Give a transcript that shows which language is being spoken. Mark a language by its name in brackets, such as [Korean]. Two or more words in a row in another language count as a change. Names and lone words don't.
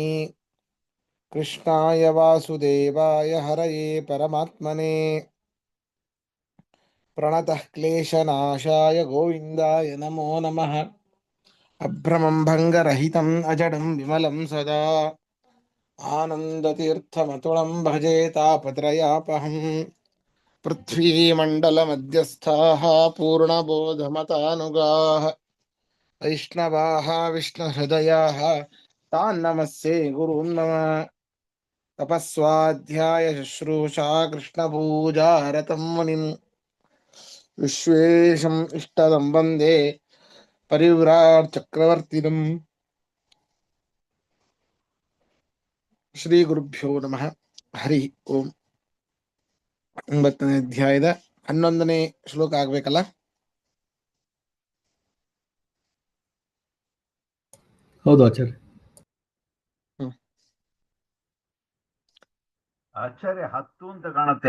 [Sanskrit] ಕೃಷ್ಣಾಯ ವಾಸುದೇವಾಯ ಹರಯೇ ಪರಮಾತ್ಮನೇ ಪ್ರಣತಃ ಕ್ಲೇಶನಾಶಾಯ ಗೋವಿಂದಾಯ ನಮೋ ನಮಃ. ಅಭ್ರಮಂ ಭಂಗರಹಿತಂ ಅಜಡಂ ವಿಮಲಂ ಸದಾ ಆನಂದತೀರ್ಥಮತುಳಂ ಭಜೆ ತಾಪತ್ರಯಾಪಹಂ. पृथ्वीमण्डलमध्यस्थाः पूर्णबोधमतानुगाः वैष्णवाः विष्णुहृदयाः तान्नमस्ये गुरून् नम. तपस्वाध्याय शुश्रूषा कृष्णपूजारतं मुनिम् विश्वेशम् इष्टदं वन्दे परिव्राट् चक्रवर्तिनम्. ಶ್ರೀ ಗುರುಭ್ಯೋ ನಮಃ. ಹರಿ ಓಂ. [Kannada] 9ನೇ ಅಧ್ಯಾಯದ 11ನೇ ಶ್ಲೋಕ ಆಗ್ಬೇಕಲ್ಲ. ಹೌದು ಆಚಾರ್ಯ. ಆಚಾರ್ಯ 10 ಅಂತ ಕಾಣುತ್ತೆ.